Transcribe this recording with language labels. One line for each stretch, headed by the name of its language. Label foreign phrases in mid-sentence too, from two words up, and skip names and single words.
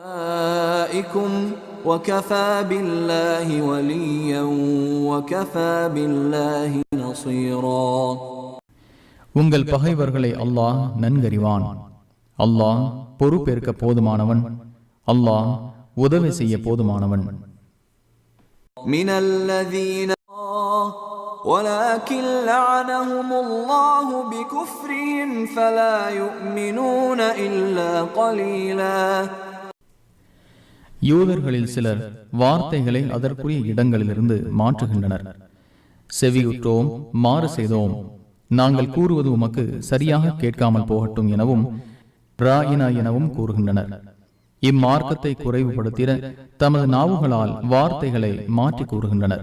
Tamil: உங்கள் பகைவர்களை அல்லாஹ் நன்கறிவான். அல்லாஹ் பொறுப்பேற்க போதுமானவன். அல்லாஹ் உதவி செய்ய போதுமானவன்.
Arabic: ولكن لعنهم الله بكفرهم فلا يؤمنون إلا قليلا.
Tamil: யூதர்களில் சிலர் வார்த்தைகளை அதற்குரிய இடங்களிலிருந்து மாற்றுகின்றனர். செவியுற்றோம், மாறு செய்தோம், நாங்கள் கூறுவது உமக்கு சரியாக கேட்காமல் போகட்டும் எனவும் ராயினா எனவும் கூறுகின்றனர். இம்மார்க்கத்தை குறைவுபடுத்திட தமது நாவுகளால் வார்த்தைகளை மாற்றி கூறுகின்றனர்.